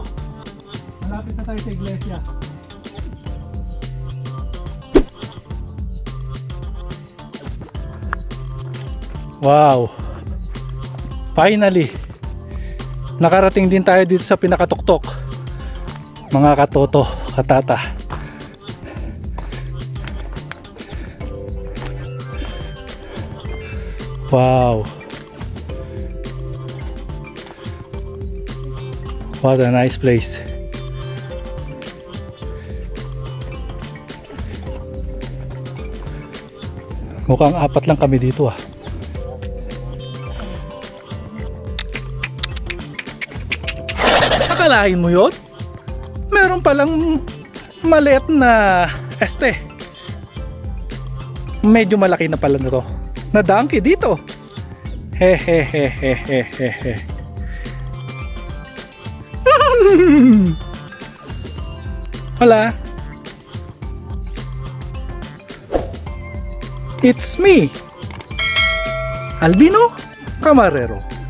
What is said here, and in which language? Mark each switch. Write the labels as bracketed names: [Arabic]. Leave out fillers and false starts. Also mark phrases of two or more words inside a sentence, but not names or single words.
[Filipino] Malapit na tayo sa iglesia. Wow! Finally! Nakarating din tayo dito sa pinakatuktok. Mga katoto, katata. Wow. [English] What a nice place. [Filipino] Mukhang apat lang kami dito ah. Akalain mo yun? Meron palang maliit na medyo malaki na pala na to na donkey dito. Hehehehehehe. [English] Hola. It's me, Albino Camarero.